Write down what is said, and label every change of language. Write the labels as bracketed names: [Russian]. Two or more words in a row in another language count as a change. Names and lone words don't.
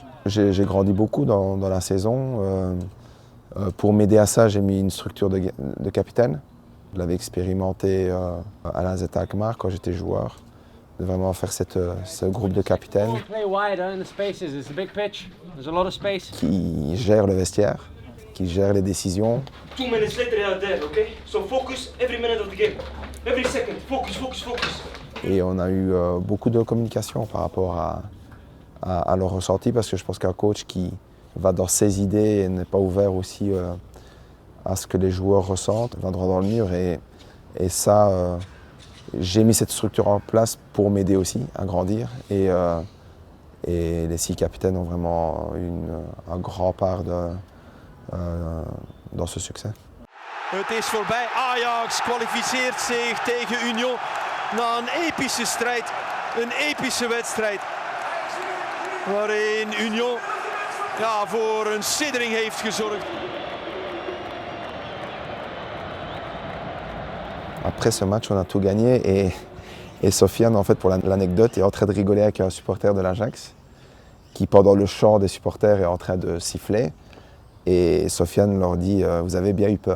[French] J'ai grandi beaucoup dans la saison. Pour m'aider à ça, j'ai mis une structure de capitaine. Je l'avais expérimenté à la Z Alkmaar quand j'étais joueur, de vraiment faire ce groupe de capitaines qui gère le vestiaire, qui gère les décisions. [English] 2 minutes later they are there, okay? So focus every minute of the game. Every second, focus, focus, focus. [French] Et on a eu beaucoup de communication par rapport à leur ressenti, parce que je pense qu'un coach qui va dans ses idées et n'est pas ouvert aussi à ce que les joueurs ressentent, va droit dans le mur. Et ça, j'ai mis cette structure en place pour m'aider aussi à grandir. Et les 6 capitaines ont vraiment un grand part dans ce succès. [Dutch] Het is voorbij. Ajax kwalificeert zich tegen Union na een epische strijd. Een epische wedstrijd. Waarin Union voor een siddering heeft gezorgd. [French] Après ce match, on a tout gagné et Sofiane, en fait, pour l'anecdote, est en train de rigoler avec un supporter de l'Ajax qui, pendant le chant des supporters, est en train de siffler. Et Sofiane leur dit vous avez bien eu peur.